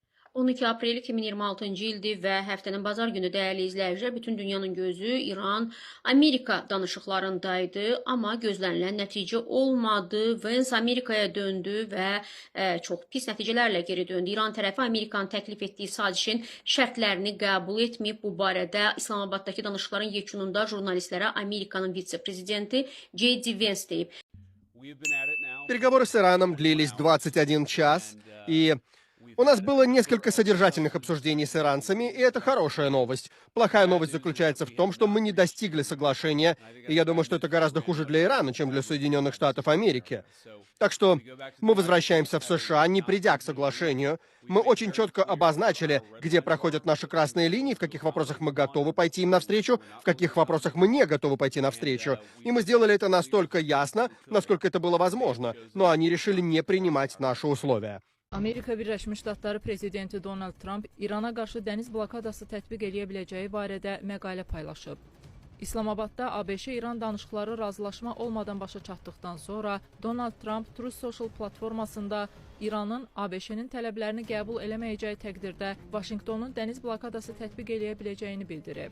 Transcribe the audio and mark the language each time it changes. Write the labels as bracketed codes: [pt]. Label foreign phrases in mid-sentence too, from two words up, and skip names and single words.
[az] 12 aprel 2026-cı ildir və həftənin bazar günü dəyərli izləyicilər, bütün dünyanın gözü İran-Amerika danışıqlarındaydı, amma gözlənilən nəticə olmadı. Vance Amerikaya döndü və çox pis nəticələrlə geri döndü. İran tərəfi Amerikanın təklif etdiyi sazişin şərtlərini qəbul etməyib. Bu barədə İslamabaddakı danışıqların yekununda jurnalistlərə Amerikanın vitse-prezidenti J.D. Vance deyib. [ru] Переговоры с Ираном длились 21 час, и у нас было несколько содержательных обсуждений с иранцами, и это хорошая новость. Плохая новость заключается в том, что мы не достигли соглашения, и я думаю, что это гораздо хуже для Ирана, чем для Соединенных Штатов Америки. Так что мы возвращаемся в США, не придя к соглашению. Мы очень четко обозначили, где проходят наши красные линии, в каких вопросах мы готовы пойти им навстречу, в каких вопросах мы не готовы пойти навстречу. И мы сделали это настолько ясно, насколько это было возможно, но они решили не принимать наши условия. [az] Amerika Birləşmiş Ştatları prezidenti Donald Trump İrana qarşı dəniz blokadası tətbiq edə biləcəyi barədə məqalə paylaşıb. İslamabadda ABŞ-İran danışıqları razılaşma olmadan başa çatdıqdan sonra Donald Trump Truth Social platformasında İranın ABŞ-nin tələblərini qəbul eləməyəcəyi təqdirdə Vaşinqtonun dəniz blokadası tətbiq eləyə biləcəyini bildirib.